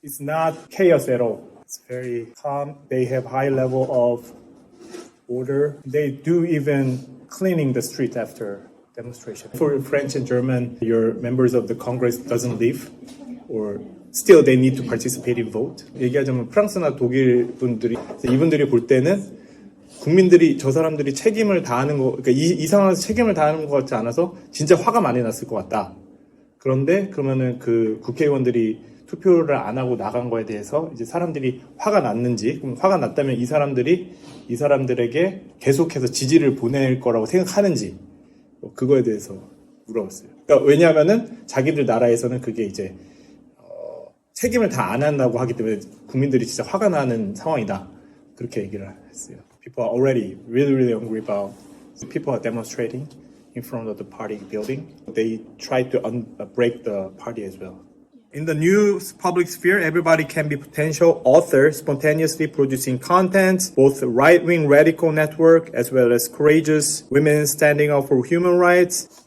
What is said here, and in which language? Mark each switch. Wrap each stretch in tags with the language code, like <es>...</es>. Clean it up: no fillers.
<en>It's not chaos at all. It's very calm. They have high level of order. They do even cleaning the street after demonstration. For French and German, your members of the Congress doesn't leave or still they need to participate in vote.</en> <ko>얘기하자면 프랑스나 독일 분들이 이분들이 볼 때는 국민들이 저 사람들이 책임을 다하는 거, 그러니까 이 상황에서 책임을 다하는 것 같지 않아서 진짜 화가 많이 났을 것 같다. 그런데 그러면은 그 국회의원들이 투표를 안 하고 나간 거에 대해서 이제 사람들이 화가 났는지, 그럼 화가 났다면 이 사람들에게 계속해서 지지를 보낼 거라고 생각하는지, 그거에 대해서 물어봤어요. 그러니까 왜냐하면은 자기들 나라에서는 그게 이제 책임을 다 안 한다고 하기 때문에 국민들이 진짜 화가 나는 상황이다. 그렇게 얘기를 했어요.</ko> <en>People are already really angry about people are demonstrating in front of the party building. They try to break the party as well. In the new public sphere, everybody can be potential author, spontaneously producing content, both right-wing radical network as well as courageous women standing up for human rights.</en>